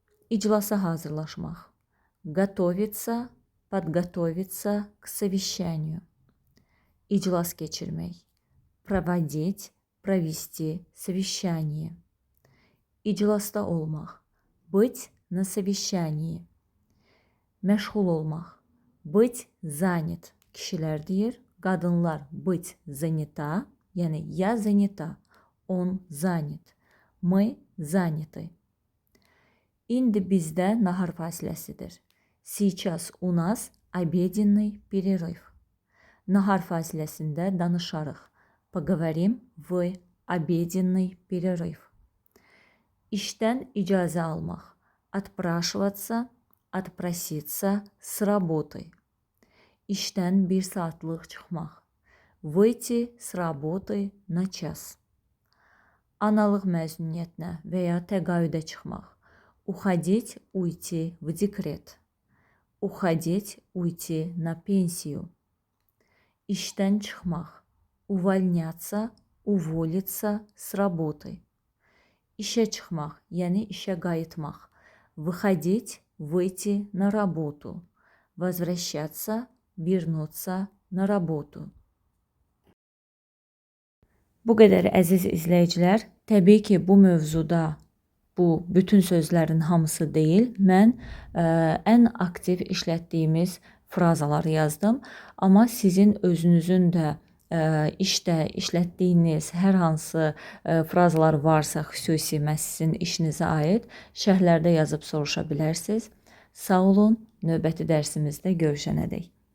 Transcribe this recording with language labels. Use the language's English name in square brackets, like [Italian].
[Azerbaijani] İclasa hazırlaşmaq, [Russian] готовиться, подготовиться к совещанию. [Azerbaijani] İclas keçirmək, [Russian] проводить, провести совещание. [Azerbaijani] İclasda olmaq, [Russian] быть на совещании. [Azerbaijani] Məşğul olmaq, [Russian] быть занят. [Azerbaijani] Kişilər deyir, qadınlar [Russian] быть занята, [Azerbaijani] yəni [Russian] я занята, он занят, мы заняты. [Azerbaijani] İndi bizdə nahar fasiləsidir. [Russian] Сейчас у нас обеденный перерыв. [Azerbaijani] Nahar fasiləsində danışarıq. [Russian] Поговорим в обеденный перерыв. [Azerbaijani] İşdən icazə almaq. [Russian] Отпрашиваться, отпроситься с работы. [Azerbaijani] İşdən 1 saatlıq çıxmaq. [Russian] Выйти с работы на час. [Azerbaijani] Analıq məzuniyyətinə və ya təqaüdə çıxmaq. [Russian] Уходить, уйти в декрет. Уходить, уйти на пенсию. [Azerbaijani] İşdən çıxmaq. [Russian] Увольняться, уволиться с работы. [Azerbaijani] İşə çıxmaq, yəni işə qayıtmaq. [Russian] Выходить, выйти на работу. Возвращаться, вернуться на работу. [Azerbaijani] Bu qədər əziz izləyicilər, təbii ki, bu mövzuda bu bütün sözlərin hamısı deyil. Mən ən aktiv işlətdiyimiz frazaları yazdım. Amma sizin özünüzün də işdə işlətdiyiniz hər hansı frazalar varsa, xüsusi məhz sizin işinizə aid şərhlərdə yazıb soruşa bilərsiniz. Sağ olun, növbəti dərsimizdə görüşənədək.